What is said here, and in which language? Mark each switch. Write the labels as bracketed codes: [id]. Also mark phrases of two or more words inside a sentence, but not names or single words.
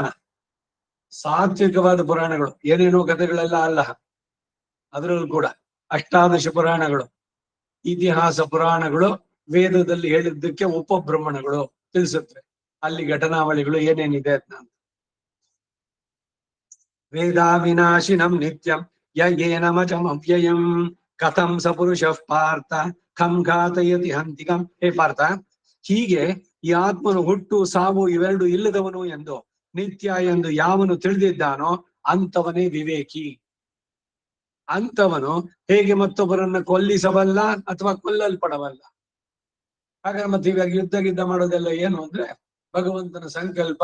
[kn] ಸಾತ್ವಿಕವಾದ ಪುರಾಣಗಳು, ಏನೇನೋ ಕಥೆಗಳೆಲ್ಲ ಅಲ್ಲ. ಅದರಲ್ಲೂ ಕೂಡ ಅಷ್ಟಾದಶ ಪುರಾಣಗಳು, ಇತಿಹಾಸ ಪುರಾಣಗಳು ವೇದದಲ್ಲಿ ಹೇಳಿದ್ದಕ್ಕೆ ಉಪಬ್ರಹ್ಮಣಗಳು ತಿಳಿಸುತ್ತೆ. ಅಲ್ಲಿ ಘಟನಾವಳಿಗಳು ಏನೇನಿದೆ ಅಂತ. [sa] ವೇದಾವಿನಾಶಿನಂ ನಿತ್ಯಂ ಯೇನಮಚಮವ್ಯಯಂ ಕಥಂ ಸ ಪುರುಷ ಪಾರ್ಥ ಖಂ ಘಾತಯತಿ ಹಂತಿಕಂ. [kn] ಹೇ ಪಾರ್ಥ, ಹೀಗೆ ಈ ಆತ್ಮನು ಹುಟ್ಟು ಸಾವು ಇವೆರಡು ಇಲ್ಲದವನು ಎಂದು ನಿತ್ಯ ಎಂದು ಯಾವನು ತಿಳಿದಿದ್ದಾನೋ ಅಂತವನೇ ವಿವೇಕಿ. ಅಂತವನು ಹೇಗೆ ಮತ್ತೊಬ್ಬರನ್ನ ಕೊಲ್ಲಿಸಬಲ್ಲ ಅಥವಾ ಕೊಲ್ಲಲ್ಪಡಬಲ್ಲ. ಹಾಗಾದ್ರೆ ಮತ್ತೆ ಇವಾಗ ಯುದ್ಧ ಮಾಡೋದೆಲ್ಲ ಏನು ಅಂದ್ರೆ ಭಗವಂತನ ಸಂಕಲ್ಪ.